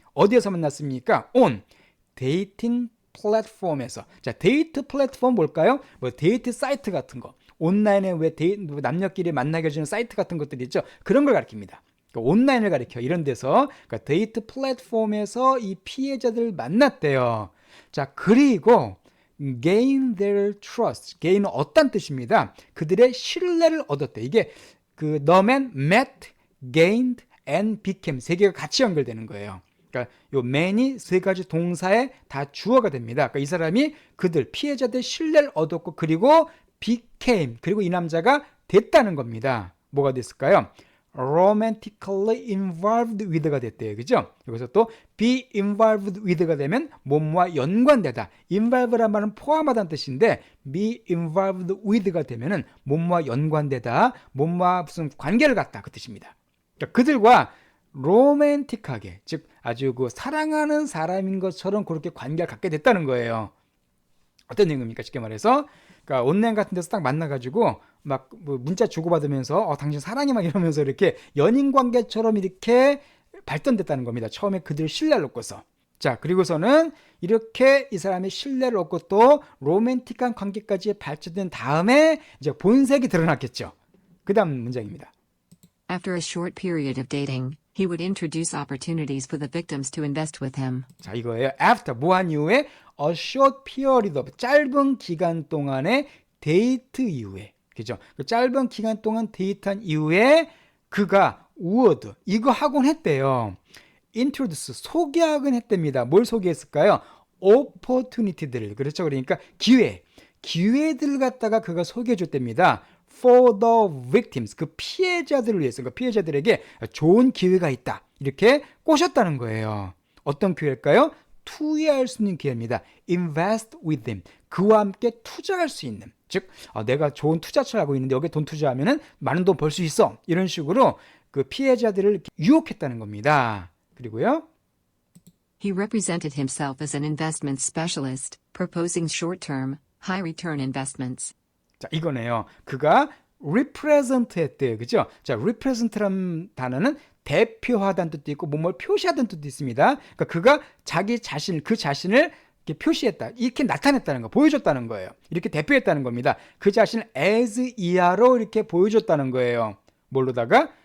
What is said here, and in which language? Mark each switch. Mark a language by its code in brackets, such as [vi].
[ko] 어디에서 만났습니까? on 데이팅 플랫폼에서. 자, 데이트 플랫폼 뭘까요? 뭐 데이트 사이트 같은 거. 온라인에 왜 남녀끼리 만나게 해주는 사이트 같은 것들이 있죠. 그런 걸 가리킵니다. 그러니까 온라인을 가리켜. 이런 데서, 그러니까 데이트 플랫폼에서 이 피해자들을 만났대요. 자, 그리고 [en] gain their trust. [ko] gain은 얻다는 뜻입니다. 그들의 신뢰를 얻었대. 이게 그 [en] the man met, gained, and became [ko] 세 개가 같이 연결되는 거예요. 그러니까 요 man이 세 가지 동사에 다 주어가 됩니다. 그러니까 이 사람이 그들 피해자들 신뢰를 얻었고 그리고 became, 그리고 이 남자가 됐다는 겁니다. 뭐가 됐을까요? [en] romantically involved with [ko] 가 됐대요. 그죠? 여기서 또 [en] be involved with [ko] 가 되면 뭐뭐와 연관되다. involve란 말은 포함하다는 뜻인데 [en] be involved with [ko] 가 되면은 뭐뭐와 연관되다. 뭐뭐와 무슨 관계를 갖다, 그 뜻입니다. 그러니까 그들과 로맨틱하게, 즉 아주 그 사랑하는 사람인 것처럼 그렇게 관계를 갖게 됐다는 거예요. 어떤 내용입니까? 쉽게 말해서 그러니까 온라인 같은 데서 딱 만나가지고 막 뭐 문자 주고받으면서 당신 사랑해 막 이러면서 이렇게 연인 관계처럼 이렇게 발전됐다는 겁니다. 처음에 그들 신뢰를 얻고서. 자, 그리고서는 이렇게 이 사람의 신뢰를 얻고 또 로맨틱한 관계까지 발전된 다음에 이제 본색이 드러났겠죠. 그 다음 문장입니다. [en] After a short period of dating, he would introduce opportunities for the victims to invest with him. [ko] 자, 이거예요. After, 뭐한 이후에 [en] a short period of, [ko] 짧은 기간 동안의 데이트 이후에, 그죠? 그 짧은 기간 동안 데이트한 이후에 그가 would, 이거 하곤 했대요. introduce, 소개하곤 했답니다. 뭘 소개했을까요? opportunity들, 그렇죠? 그러니까 기회들을 갖다가 그가 소개해 줬답니다. [en] for the victims, [ko] 그 피해자들을 위해서, 그러니까 피해자들에게 좋은 기회가 있다. 이렇게 꼬셨다는 거예요. 어떤 기회일까요? 투자할 수 있는 기회입니다. [en] invest with them, [ko] 그와 함께 투자할 수 있는, 즉 내가 좋은 투자처를 하고 있는데 여기에 돈 투자하면 많은 돈 벌 수 있어, 이런 식으로 그 피해자들을 유혹했다는 겁니다. 그리고요, [en] He represented himself as an investment specialist, proposing short-term, high-return investments. [ko] 자, 이거네요. 그가 represent 했대요. 그죠? 자, represent라는 단어는 대표하다는 뜻도 있고 뭐뭘 표시하다는 뜻도 있습니다. 그러니까 그가 자기 자신, 그 자신을 이렇게 표시했다. 이렇게 나타냈다는 거, 보여줬다는 거예요. 이렇게 대표했다는 겁니다. 그 자신을 as 이하로 이렇게 보여줬다는 거예요. 뭘로다가?